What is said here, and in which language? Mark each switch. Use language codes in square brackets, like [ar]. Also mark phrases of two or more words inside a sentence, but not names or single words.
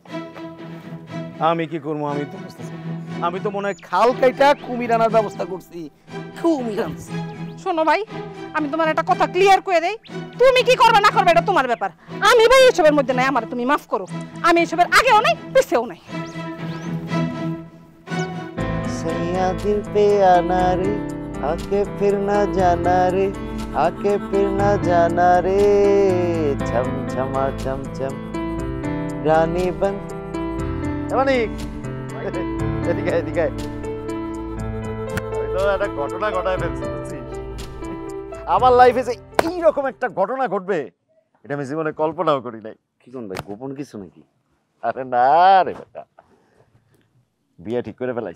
[bn] আমি কি করবো? আমি তো বুঝতেছি, আমি তো মনে হয় খাল কাইটা কুমির আনার ব্যবস্থা করছি। কুমির আনছি। শোনো ভাই, আমি তোমার একটা কথা ক্লিয়ার করে দেই, তুমি কি করবে না করবে এটা তোমার ব্যাপার। আমি ভাই এসবের মধ্যে নাই, আমার তুমি মাফ করো। আমি এসবের আগেও নাই পিছেও নাই। [hi] सैया दिल पे आना रे, आके फिर ना जाना रे, आके फिर ना जाना रे, छम छमा छम छम रानी बन। [bn] মানিক, এদিকে এদিকে। আমি তো একটা ঘটনা ঘটায় ফেলছি, বুঝছিস? আমার লাইফে যে এইরকম একটা ঘটনা ঘটবে এটা আমি জীবনে কল্পনাও করি নাই। কি কোন ভাই, গোপন কিছু নাকি? আরে না রে বেটা, বিয়ে ঠিক করে ফেলাইছি।